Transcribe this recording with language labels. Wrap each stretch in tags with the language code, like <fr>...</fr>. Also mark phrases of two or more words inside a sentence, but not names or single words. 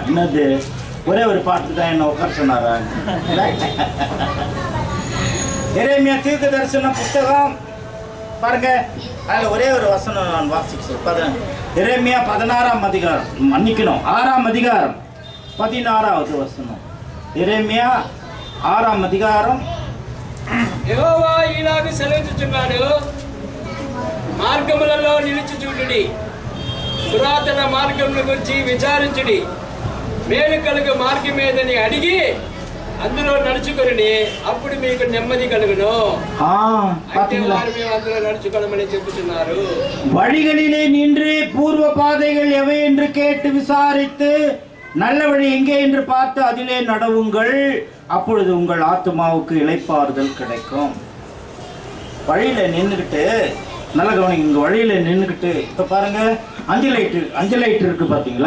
<ta>என்னது, ஒரே ஒரு பாட்டு தான் என்ன உட்கார சொன்னாரா? எரேமியா தீர்க்க தரிசன புத்தகம் பாருங்க, அதில் ஒரே ஒரு வசனம் நான் வாசிக்கிறேன். எரேமியா 16ஆம் அதிகாரம், மன்னிக்கணும் 6ஆம் அதிகாரம் 16வது வசனம்.</ta> <te>ఎరెమియా 6వ అధికారం. యెహోవా ఇలాగ సెలవిస్తున్నాడు, మార్గములలో నిలిచి చూడుడి, పురాతన మార్గముల గురించి విచారించుడి, మేలు కలుగు మార్గం ఏదని అడిగి అందులో నడుచుకొనుడి, అప్పుడు మీకు నెమ్మది కలుగును. అందులో నడుచుకోమని చెబుతున్నారు.</te> <ta>வழிகளிலே நின்று பூர்வ பாதைகள் எவை என்று கேட்டு விசாரித்து நல்ல வழி எங்கே என்று பார்த்து அதிலே நடவுங்கள், அப்பொழுது உங்கள் ஆத்மாவுக்கு இளைப்பாறுதல் கிடைக்கும். வழியில நின்றுக்கிட்டு நல்ல கவனிங்க, இங்கே வழியில் நின்றுக்கிட்டு இப்போ பாருங்கள், அஞ்சு லைட் இருக்குது பார்த்தீங்களா?</ta>